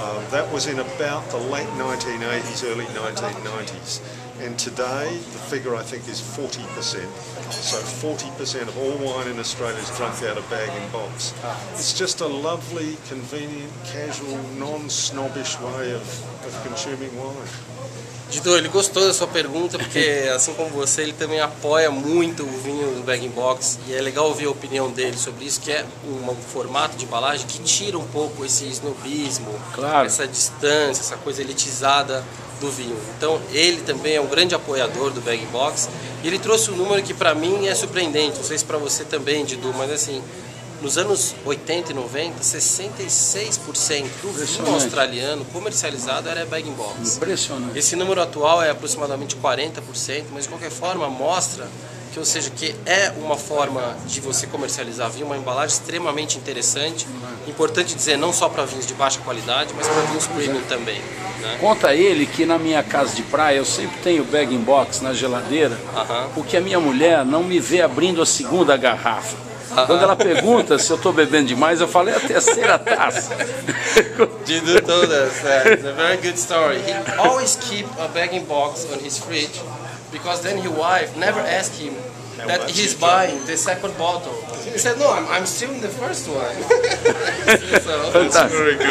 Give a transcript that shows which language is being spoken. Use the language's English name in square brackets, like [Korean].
[English] That was in about the late 1980s, early 1990s. And today, the figure I think is 40%. So 40% of all wine in Australia is drunk out of bag-in-box. It's just a lovely, convenient, casual, non-snobbish way of consuming wine. [Portuguese] Dido, ele gostou da sua pergunta porque, assim como você, ele também apoia muito o vinho do bag-in-box e é legal ouvir a opinião dele sobre isso, que é um formato de embalagem que tira um pouco esse snobismo, claro, essa distância, essa coisa elitizada do vinho. Então, ele também é um grande apoiador do bag-in-box e ele trouxe um número que para mim é surpreendente, não sei se para você também, Dido, mas assim, nos anos 80 e 90, 66% do vinho australiano comercializado era bag-in-box. Impressionante. Esse número atual é aproximadamente 40%, mas de qualquer forma mostra que, ou seja, que é uma forma de você comercializar vinho, uma embalagem extremamente interessante. Importante dizer, não só para vinhos de baixa qualidade, mas para vinhos premium também. Né? Conta ele que na minha casa de praia eu sempre tenho bag-in-box na geladeira, porque a minha mulher não me vê abrindo a segunda garrafa. Quando ela pergunta se eu estou bebendo demais, eu falo, é a terceira taça. [English] Dido told us that it's a very good story. He always keep a bag-in-box on his fridge because then his wife never asked him that he's buying the second bottle. He said, no, I'm still in the first one. So, that's very good.